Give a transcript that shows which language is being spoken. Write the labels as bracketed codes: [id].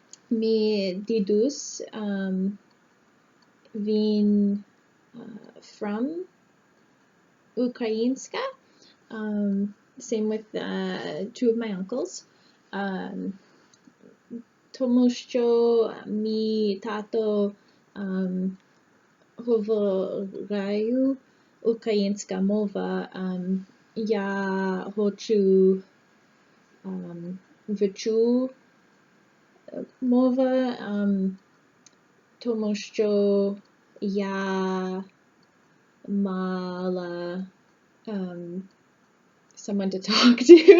[uk] Мій дідусь, він from Ukrainska. [en] Same with two of my uncles. [uk] Тому що мій тато говорив українська мова, я хочу вчу мова, тому що я мала [en] someone to talk to.